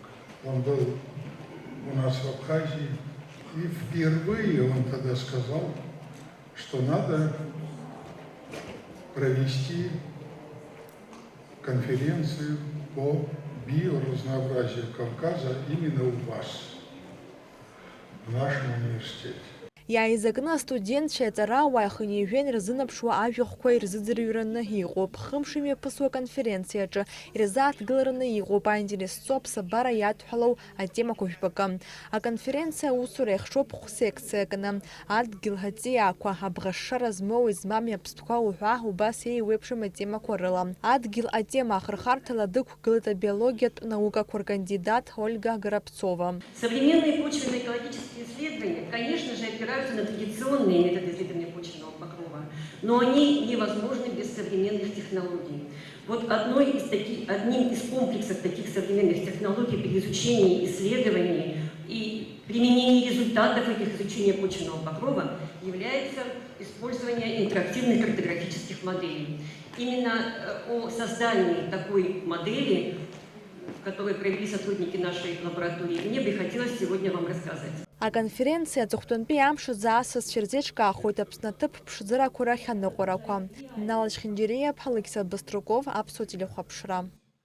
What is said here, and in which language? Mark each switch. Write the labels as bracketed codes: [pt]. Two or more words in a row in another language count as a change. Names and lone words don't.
[ru] Он был у нас в Абхазии, и впервые он тогда сказал, что надо провести конференцию по биоразнообразию Кавказа именно у вас, в нашем университете. [ab] Иааизакны астудентцәа аҵарауаа ихынҩажәа ирзынаԥшуа ажәахәқәа ирзыӡырҩраны иҟоуп. Хымш имҩаԥысуа аконференциаҿы ирзааҭгылараны иҟоуп аинтересҵо аԥсабара иадҳәалоу атемақәа жәпакы. Аконференциа аусура иахшоуп хә-секциакны. Адгьыл аҵиаақәа, абӷашшара змоуи змами аԥстәқәа уҳәа убас еиуеиԥшым атемақәа рыла. Адгьыл атема ахырхарҭала дықәгылеит абиологиатә наукақәа ркандидат Ольга Горобцова. [ru] Современные почвенно-экологические исследования, конечно же, опираются на традиционные методы исследования почвенного покрова, но они невозможны без современных технологий. Вот одним из комплексов таких современных технологий при изучении исследований и применении результатов этих изучения почвенного покрова является использование интерактивных картографических моделей. Именно о создании такой модели, которые провели сотрудники нашей лаборатории, мне бы хотелось сегодня вам рассказать. [ab] Аконференциа аҵыхәтәантәи амш азы асасцәа ирзеиҿкаахоит Аԥсны аҭыԥ ԥшӡарақәа рахь аныҟәарақәа. Налаџь Хинџьериаԥ, Александр Баструков, Аԥсуа телехәаԥшра.